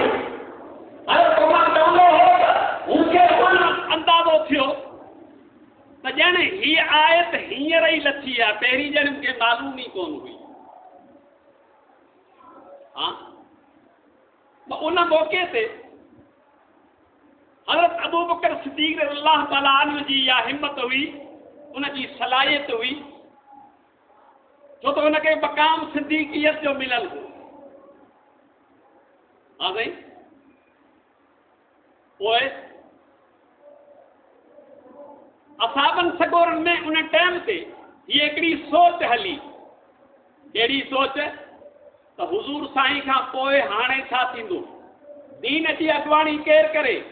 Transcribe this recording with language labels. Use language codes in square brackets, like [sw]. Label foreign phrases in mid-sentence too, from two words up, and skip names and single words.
[sd] हज़रत उमर चवंदो हो त मूंखे कोन अंदाज़ो थियो त ॼण हीअ आयत हींअर ई लथी आहे, पहिरीं ॼण मूंखे मालूम ई कोन हुई। हा उन मौक़े ते हज़रत अबू बकर सिद्दीक़ [ar] رضي الله تعالى عنه [sd] जी इहा हिम्मत हुई, उनजी सलाहियत हुई, छो त हुनखे मक़ाम सिद्दीक़ियत जो मिलियल हो। हा साईं, पोइ असाबनि सगोरनि में उन टाइम ते हीअ हिकिड़ी सोच हली, कहिड़ी सोच त हुज़ूर साईं खां पोइ हाणे छा थींदो, दीन जी अॻुवाणी केरु करे।